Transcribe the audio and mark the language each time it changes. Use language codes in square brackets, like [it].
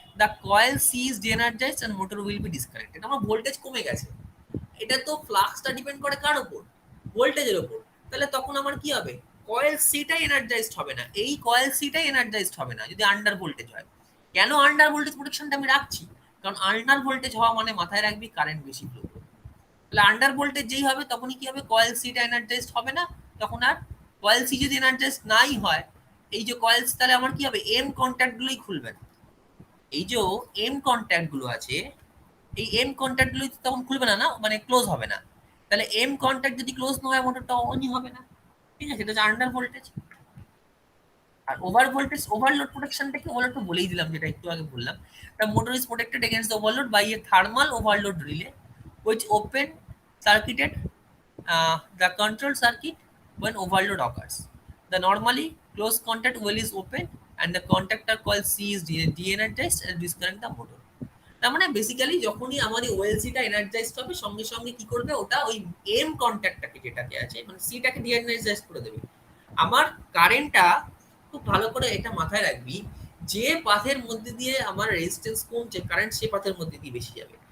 [en] the coil C is de-energized and motor will be disconnected. [bn] আমার voltage কমে গেছে, এটা তো ফ্লাক্সটা ডিপেন্ড করে কার উপর, ভোল্টেজের উপর। তাহলে তখন আমার কি হবে, কয়েল সিটাই এনার্জাইজড হবে না, এই কয়েল সিটাই এনার্জাইজড হবে না যদি আন্ডার ভোল্টেজ হয়। কেন আন্ডার ভোল্টেজ প্রোটেকশনটা আমি রাখছি, কারণ আন্ডার ভোল্টেজ হওয়া মানে মাথায় রাখবি কারেন্ট বেশি ফ্লো করবে। তাহলে আন্ডার ভোল্টেজ যেই হবে তখনই কি হবে, কয়েল সিটা এনার্জাইজড হবে না, তখন আর কয়েল সি যদি এনার্জাইজড নাই হয়, এই যে কয়েল, তাহলে আমার কি হবে, এম কন্ট্যাক্ট গুলোই খুলবে না। এই যে এম কন্ট্যাক্ট গুলো আছে, এই এম কন্ট্যাক্ট গুলো তখন খুলবে না, না মানে ক্লোজ হবে না। তাহলে এম কন্ট্যাক্ট যদি ক্লোজ না হয় মোটরটা অনই হবে না, ঠিক আছে, এটা হচ্ছে আন্ডার ভোল্টেজ। আর ওভার ভোল্টেজ ওভারলোড প্রোটেকশনটাকে ওভারলোড তো বলেই দিলাম, যেটা একটু আগে বললাম, [en] The motor is protected against the overload by a thermal overload relay which open circuited the control circuit when overload occurs. The normally closed contact well is open and the contactor coil C is de-energized and disconnect the motor. [bn] তার মানে basically যখনই আমার এই ওএলসিটা energised হবে সঙ্গে সঙ্গে কি করবে, ওটা ওই এম কন্ট্যাক্টটাকে যেটাকে আছে মানে সিটাকে ডিএনার্জাইজ করে দেবে। আমার কারেন্টটা খুব ভালো করে এটা মাথায় রাখবি, যে পাথের মধ্যে দিয়ে আমার রেজিস্ট্যান্স কমছে কারেন্ট সে পাথের মধ্যে দিয়ে বেশি যাবে।